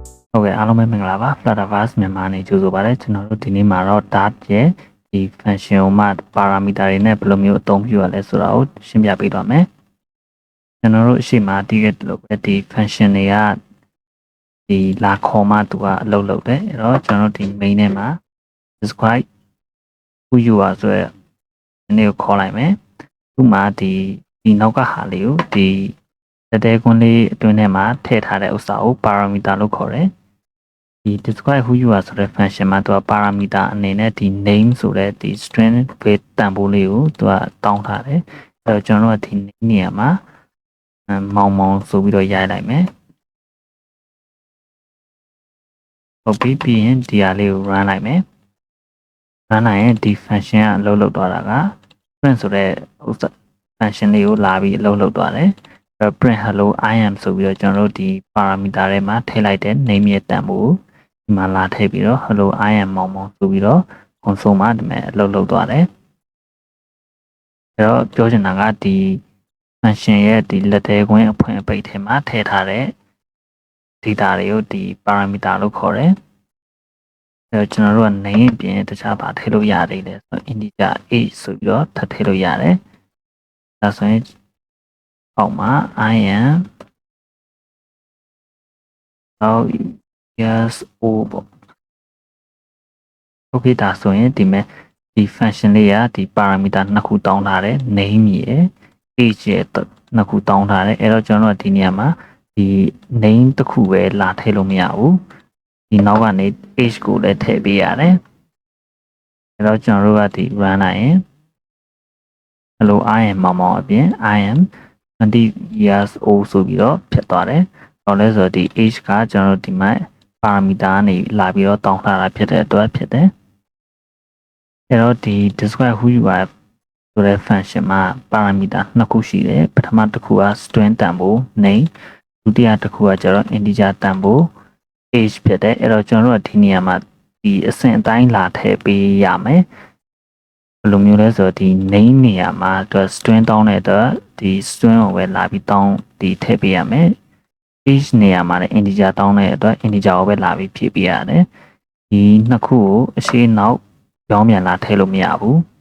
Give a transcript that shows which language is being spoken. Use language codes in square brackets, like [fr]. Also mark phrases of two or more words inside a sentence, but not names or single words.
[my] ဟုတ်ကဲ့အားလုံးပဲမင်္ဂလာပါ FlutterVerse မြန်မာနေကြိုဆိုပါရစေကျွန်တော်တို့ဒီနေ့မှာတော့ Dart ရဲ့ဒီ function ကိုမှ parameter တွေနဲ့ဘယ်လိုမျိုးအသုံးပြုရလဲဆိုတာကိုရှင်းပြပေး သွားမယ်ကျွန်တော်တို့အရှိမတည်ခဲ့လို့ပဲဒီ function တွေကဒီလာခေါ်မှသူကအလုပ်လုပ်တယ်အဲ့တော့ကျွန်တော်တို့ဒီ main ထဲမှာ [en] describe who you are [my] ဆိုတဲ့အနေကိုခေါ်လိုက်မယ်သူ့မှာဒီနောက်ကဟာလေးကိုဒီတက်တဲကွန်းလေးအတွင်းထဲမှာထည့်ထားတဲ့ဥစ္စာကို parameter လို့ခေါ်တယ်ဒီ [en] describe who you are [my] ဆိုတဲ့ function မှာသူက parameter အနေနဲ့ဒီ name ဆိုတဲ့ဒီ string ပဲတန်ဖိုးလေးကိုသူကတောင်းထားတယ်အဲ့တော့ကျွန်တော်တို့ကဒီ name နေရာမှာမောင်မောင်ဆိုပြီးတော့ရိုက်လိုက်မယ် ဟုတ်ပြီပြီးရင်ဒီဟာလေးကို run လိုက်မယ် run လိုက်ရင်ဒီ function ကအလုပ်လုပ်သွားတာက print ဆိုတဲ့ function လေးကိုလာပြီးအလုပ်လုပ်သွားတယ် [en] print hello I am [my] ဆိုပြီးတော့ကျွန်တော်တို့ဒီ parameter ထဲမှာထည့်လိုက်တဲ့ name ရဲ့တန်ဖိုးဒီမှာလာထည့်ပြီးတော့ [en] hello I am [my] မောင်မောင်ဆိုပြီးတော့ console မှာဒီမဲ့အလုပ်လုပ်သွားတယ်အဲ့တော့ပြောချင်တာကဒီ function ရဲ့ဒီလက်သေးကွင်းအဖွင့်အပိတ်ထဲမှာထည့်ထားတဲ့ data တွေကိုဒီ parameter လို့ခေါ်တယ်အဲ့တော့ကျွန်တော်တို့က name ပြင်တခြားပါထည့်လို့ရတယ်လေဆိုတော့ [en] integer age [my] ဆိုပြီးတော့ထပ်ထည့်လို့ရတယ်ဒါဆိုရင်အောက်မှာ [en] I am yes over okay [my] ဒါဆိုရင်ဒီမဲ့ဒီ function လေးကဒီ parameter နှစ်ခုတောင်းထားတယ် name ရယ် age ရယ်နှစ်ခုတောင်းထားတယ်အဲ့တော့ကျွန်တော်တို့ကဒီနေရာမှာဒီ name တစ်ခုပဲလာထည့်လို့မရဘူးဒီနောက်ကနေ age ကိုလည်းထ ည့်ပေးရတယ်အဲ့တော့ကျွန်တော်တို့ကဒီ run လိုက်ရင် [en] hello I am [my] မောင်မောင်အပြင် [en] I am 20 years old [my] ဆိုပြီးတော့ဖြစ်သွားတယ်။ဘာလဲဆိုတော့ဒီ age ကကျွန်တော်တို့ဒီမှာ parameter ကနေလာ ပြီးတော့တောင်းထားတာဖြစ်တဲ့အတွက်ဖြစ်တယ်။အဲတော့ဒီ [en] describe who you are [my] ဆိုတဲ့ function မှာ parameter နှစ်ခုရှိတယ်။ပထမတစ်ခုက string တန်ဖိုး name ဒုတိယတစ်ခုကကျတော့ integer တန်ဖိုး age ဖြစ်တယ်။အဲတော့ကျွန်တော်တို့ကဒီနေရာမှာဒီအဆင့်အတိုင်းလာထည့်ပေးရမယ်။ဘယ်လိုမျိုးလဲဆိုတော့ဒီ name နေရာမှာသူ string တောင်းတဲ့အတွက်ဒီ string ကိုပဲလာပြီးတောင်းဒီထည့်ပေးရမယ် age နေရာမှာလည်း integer တောင်းတဲ့အတွက် integer ကိုပဲလာပြီးဖြည့်ပေးရတယ်ဒီနှစ်ခုကိုအရှေ့နောက်ပြောင်းပြန်လာထည့်လို့မရဘူး